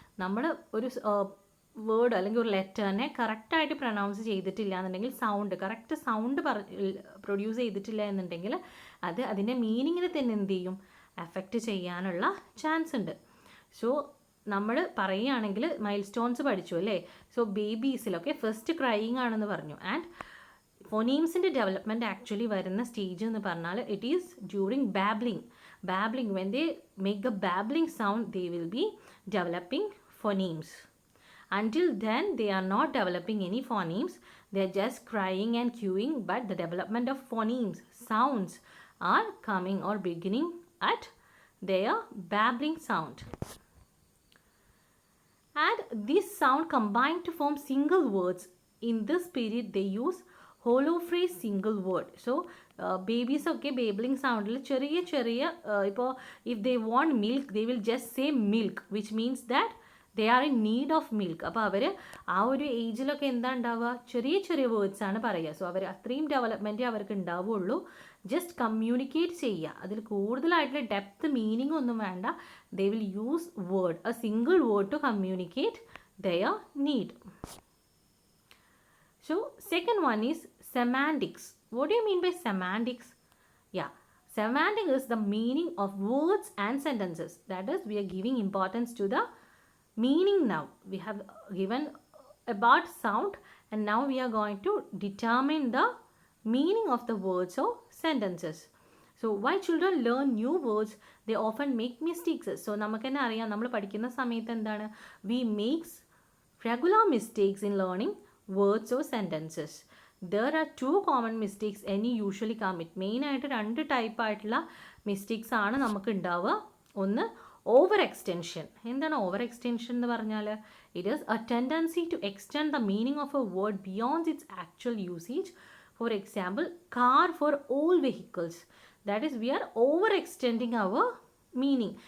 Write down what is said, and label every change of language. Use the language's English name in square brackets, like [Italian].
[Malayalam] നമ്മൾ ഒരു വേർഡ് അല്ലെങ്കിൽ ഒരു ലെറ്ററിനെ കറക്റ്റായിട്ട് പ്രൊനൗൺസ് ചെയ്തിട്ടില്ല എന്നുണ്ടെങ്കിൽ, കറക്റ്റ് സൗണ്ട് പ്രൊഡ്യൂസ് ചെയ്തിട്ടില്ല എന്നുണ്ടെങ്കിൽ അത് അതിൻ്റെ മീനിങ്ങിനെ തന്നെ എന്ത് ചെയ്യും, എഫക്റ്റ് ചെയ്യാനുള്ള ചാൻസ് ഉണ്ട്. സോ നമ്മൾ പറയുകയാണെങ്കിൽ മൈൽ സ്റ്റോൺസ് പഠിച്ചു അല്ലേ. സോ ബേബീസിലൊക്കെ ഫസ്റ്റ് ക്രൈയിങ് ആണെന്ന് പറഞ്ഞു. ആൻഡ് ഫോണീംസിൻ്റെ ഡെവലപ്മെൻറ്റ് ആക്ച്വലി വരുന്ന സ്റ്റേജ് എന്ന് പറഞ്ഞാൽ [English] It is during babbling. When they make a babbling sound, they will be developing phonemes. Until then, they are not developing any phonemes. They are just crying and cooing, but the development of phonemes, sounds, are coming or beginning at their babbling sound. And this sound combined to form single words. In this period, they use hollow phrase single word. So babies [Malayalam] ഒക്കെ [English] babbling സൗണ്ടിൽ [Malayalam] ചെറിയ ഇപ്പോൾ [English] If they want milk they will just say milk, which means that they are in need of milk. [Malayalam] അപ്പോൾ അവർ ആ ഒരു ഏജിലൊക്കെ എന്താ ഉണ്ടാവുക, ചെറിയ വേർഡ്സ് ആണ് പറയുക. സോ അവർ അത്രയും ഡെവലപ്മെൻറ്റേ അവർക്ക് ഉണ്ടാവുള്ളൂ. ജസ്റ്റ് കമ്മ്യൂണിക്കേറ്റ് ചെയ്യുക, അതിൽ കൂടുതലായിട്ടുള്ള ഡെപ്ത് മീനിങ് ഒന്നും വേണ്ട. [English] They will use word, a single word to communicate their need. So second one is semantics. What do you mean by semantics? Yeah, semantics is the meaning of words and sentences. That is, we are giving importance to the meaning now. We have given about sound, and now we are going to determine the meaning of the words or sentences. So why children learn new words, they often make mistakes. [Malayalam] So നമുക്കെന്നെ അറിയാം, നമ്മൾ പഠിക്കുന്ന സമയത്ത് എന്താണ്, [English] we makes regular mistakes in learning words or sentences. There are two common mistakes any usually commit. [Malayalam] Main ആയിട്ട് രണ്ട് type ആയിട്ടുള്ള mistakes ആണ് നമുക്ക് ഉണ്ടാവുക. [English] ഒന്ന് over extension. [Malayalam] എന്താണ് ഓവർ എക്സ്റ്റെൻഷൻ എന്ന് പറഞ്ഞാൽ, [English] It is a tendency to extend the meaning of a word beyond its actual usage. For example, car for all vehicles. That is we are over extending our meaning.